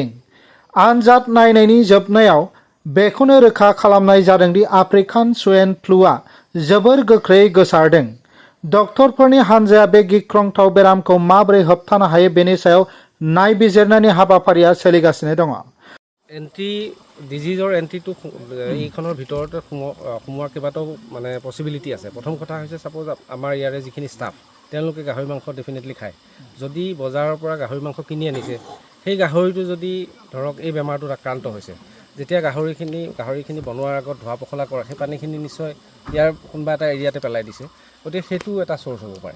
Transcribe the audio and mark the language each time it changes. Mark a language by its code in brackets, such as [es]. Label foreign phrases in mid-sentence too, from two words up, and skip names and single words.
[brx] आनजाद नायनायनि जोबनायाव बेखौनो रोखा खालामनाय जादोंदि आफ्रिकान स्वाइन फ्लुआ जोबोर गोख्रैयै गोसारदों। डक्टरफोरनि हानजाया बे गिख्रंथाव बेरामखौ माबोरै होबथानो हायो बेनि सायाव नायबिजिरनायनि हाबाफारिया सोलिगासिनो दङ। [as] ডিজিজৰ এণ্ট্ৰিটো এইখনৰ ভিতৰতে সোমোৱাৰ কেইবাটাও মানে পচিবিলিটি আছে। প্ৰথম কথা হৈছে ছাপ'জ আমাৰ ইয়াৰে যিখিনি ষ্টাফ তেওঁলোকে গাহৰি মাংস ডেফিনেটলি খায়। যদি বজাৰৰ পৰা গাহৰি মাংস কিনি আনিছে, সেই গাহৰিটো যদি ধৰক এই বেমাৰটোত আক্ৰান্ত হৈছে, যেতিয়া গাহৰিখিনি বনোৱাৰ আগত ধোৱা পখলা কৰা সেই পানীখিনি নিশ্চয় ইয়াৰ কোনোবা এটা এৰিয়াতে পেলাই দিছে, গতিকে সেইটো এটা চ'ৰ্চ হ'ব পাৰে।